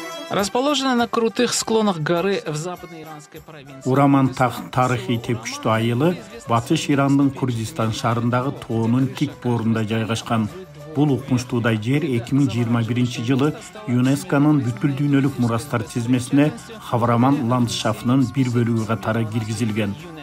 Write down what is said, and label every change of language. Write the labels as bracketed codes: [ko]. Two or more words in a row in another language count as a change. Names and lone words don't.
[ru] Расположена на крутых склонах горы в западной иранской провинции. [ky] Ураман-Тахт тарыхый тепкичтүү айылы Батыш Ирандын Курдистан шаарындагы тоонун тик боорунда жайгашкан. Бул укмуштуудай жер 2021-жылы ЮНЕСКОнун бүткүл дүйнөлүк мурастар тизмесине Хавраман ландшафтынын бир бөлүгү катары киргизилген.